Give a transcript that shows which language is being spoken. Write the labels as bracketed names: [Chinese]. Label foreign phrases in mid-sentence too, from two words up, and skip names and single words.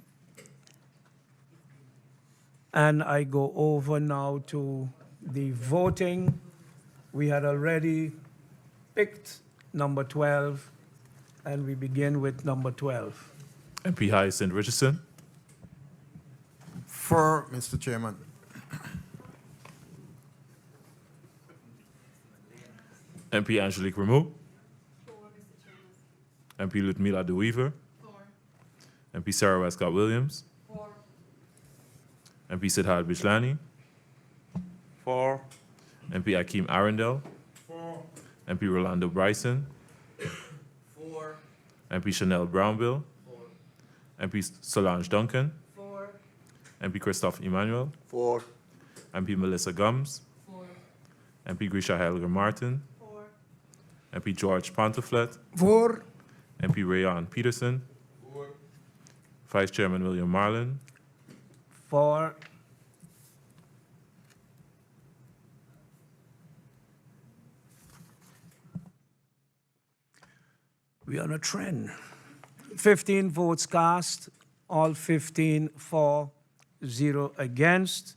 [English] And I go over now to the voting. We had already picked number 12, and we begin with number 12. MP Hyacinth Richardson. For Mr. Chairman. MP Angelique Rameau. MP Ludmila De Weaver. MP Sarah Westcott Williams. MP Siddharth Bijlani. 4. MP Akeem Arundel. 4. MP Rolando Bryson. 4. MP Chanel Brownbill. 4. MP Solange Duncan. 4. MP Christophe Emmanuel. 4. MP Melissa Gums. 4. MP Grisha Heiliger Martin. 4. MP George Pantoflet. 4. MP Rayon Peterson. 4. Vice Chairman William Marlin. 4. We're on a trend. 15 votes cast, all 15 for, 0 against.